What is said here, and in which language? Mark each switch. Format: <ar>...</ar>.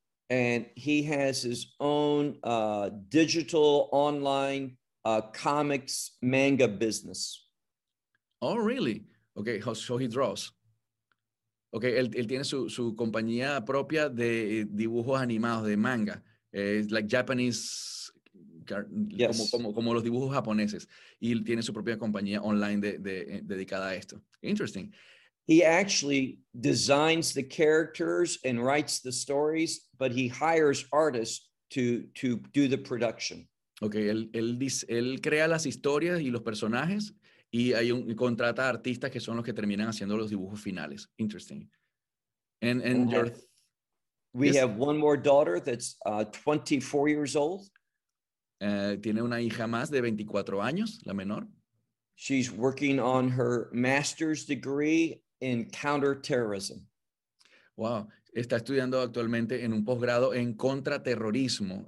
<en>And he has his own digital online comics manga business. Oh, really? Okay, so he draws.</en> <es>Okay, él tiene su compañía propia de dibujos animados, de manga.</es> <en>It's like Japanese, yes.</en> <es>como los dibujos japoneses. Y él tiene su propia compañía online dedicada a esto.</es> <en>Interesting. He actually designs the characters and writes the stories, but he hires artists to do the production.</en> <es>Okay, él crea las historias y los personajes y hay un contrata a artistas que son los que terminan haciendo los dibujos finales.</es> <en>Interesting. And your we have one more daughter that's 24 years old.</en> <es>Tiene una hija más de 24 años, la menor.</es> <en>She's working on her master's degree in counterterrorism.</en> <es>Wow, está estudiando actualmente en un posgrado en contraterrorismo.</es>